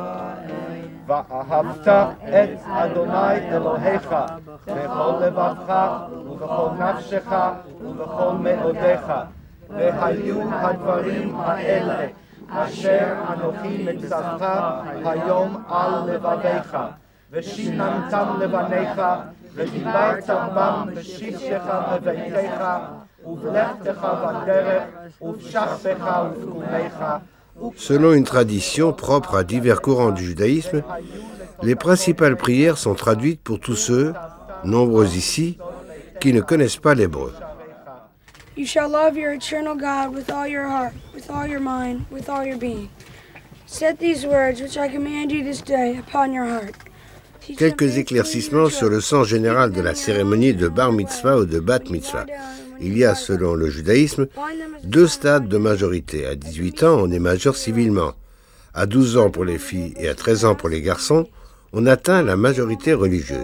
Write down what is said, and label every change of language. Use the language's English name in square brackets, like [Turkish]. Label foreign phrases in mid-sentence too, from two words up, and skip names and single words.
[Hebrew] ואהבת את אדוני אלוהיך בכל לבבך ובכל נפשך ובכל מאודיך והיו הדברים האלה אשר אנוכי מצווך היום על לבביך ושיננתם לבניך ודיברת בם בשבתך בביתך ובלכתך בדרך ובשכבך ובקומך. [French] Selon une tradition propre à divers courants du judaïsme, les principales prières sont traduites pour tous ceux, nombreux ici, qui ne connaissent pas l'hébreu. [English] You shall love your eternal God with all your heart, with all your mind, with all your being. Set these words which I command you this day upon your heart. [French] Quelques éclaircissements sur le sens général de la cérémonie de bar mitzvah ou de bat mitzvah. Il y a, selon le judaïsme, 2 stades de majorité. À 18 ans, on est majeur civilement. À 12 ans pour les filles et à 13 ans pour les garçons, on atteint la majorité religieuse.